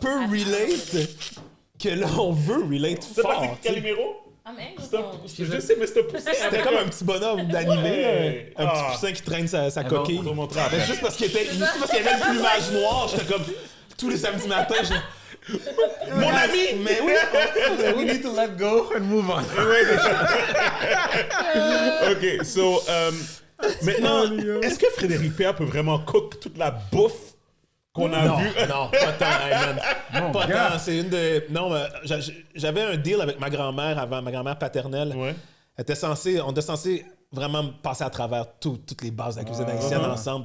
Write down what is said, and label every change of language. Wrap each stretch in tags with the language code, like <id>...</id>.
<fr>On a peu relate que là, on veut relate fort. Calimero? Je sais, mais c'était comme un petit bonhomme d'animé, un petit poussin qui traîne sa coquille. Mais juste parce qu'il y avait le plumage noir, j'étais comme tous les samedis matins, mon ami! Mais oui!</fr> <en>We need to let go and move on.</en> <fr>OK, so, maintenant, est-ce que Frédéric Pierre peut vraiment</fr> <en>cook</en> <fr>toute la bouffe qu'on a vu? Non, pas tant, man. Pas tant. C'est une de... Non, j'avais un deal avec ma grand-mère avant, ma grand-mère paternelle. On était censé vraiment passer à travers toutes les bases de la cuisine haïtienne ensemble.</fr>